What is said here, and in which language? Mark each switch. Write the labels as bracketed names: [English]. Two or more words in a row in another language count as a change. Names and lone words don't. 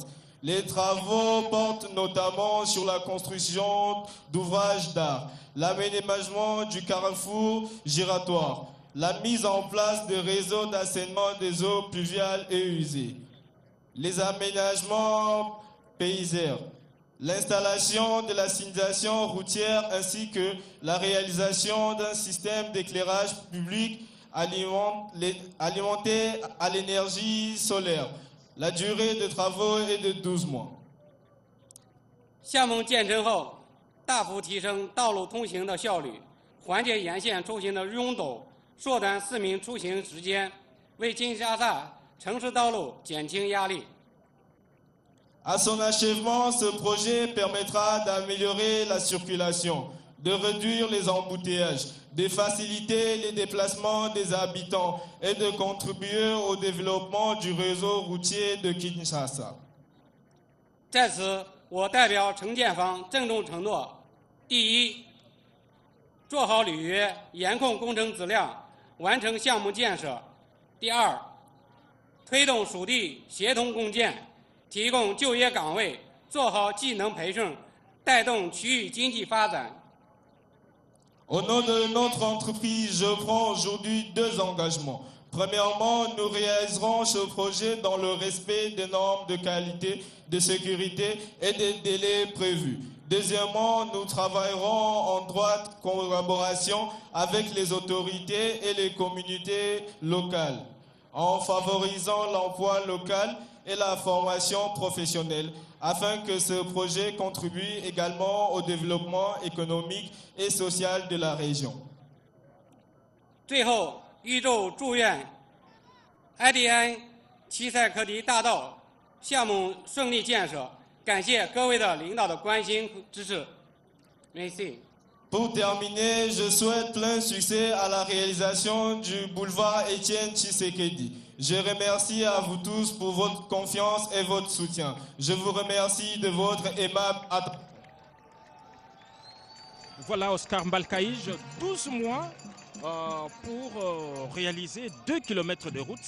[French] Les travaux portent notamment sur la construction d'ouvrages d'art, l'aménagement du carrefour giratoire, la mise en place de réseaux d'assainissement des eaux pluviales et usées, les aménagements paysaires, l'installation de la signalisation routière ainsi que la réalisation d'un système d'éclairage public alimenté à l'énergie solaire. La durée de travaux est de 12 mois. [Chinese] 项目建成后，大幅提升道路通行的效率，缓解沿线出行的拥堵，缩短市民出行时间，为金沙萨城市道路减轻压力。 [French] À son achèvement, ce projet permettra d'améliorer la circulation, de réduire les embouteillages, de faciliter les déplacements des habitants et de contribuer au développement du réseau routier de Kinshasa. [Chinese] 在此，我代表承建方郑重承诺：第一，做好履约，严控工程质量，完成项目建设；第二，推动属地协同共建， 提供就业岗位，做好技能培训，带动区域经济发展。 [French] Au nom de notre entreprise, je prends aujourd'hui 2 engagements. Premièrement, nous réaliserons ce projet dans le respect des normes de qualité, de sécurité et des délais prévus. Deuxièmement, nous travaillerons en droite collaboration avec les autorités et les communautés locales, en favorisant l'emploi local et la formation professionnelle, afin que ce projet contribue également au développement économique et social de la région. [Chinese] 最后，预祝愿埃迪安齐塞克迪大道项目顺利建设。感谢各位的领导的关心支持。Merci. [French] Pour terminer, je souhaite plein succès à la réalisation du boulevard Étienne Tshisekedi. Je remercie à vous tous pour votre confiance et votre soutien. Je vous remercie de votre aimable attention. Voilà Oscar Mbalkaïj, 12 mois pour réaliser 2 km de route.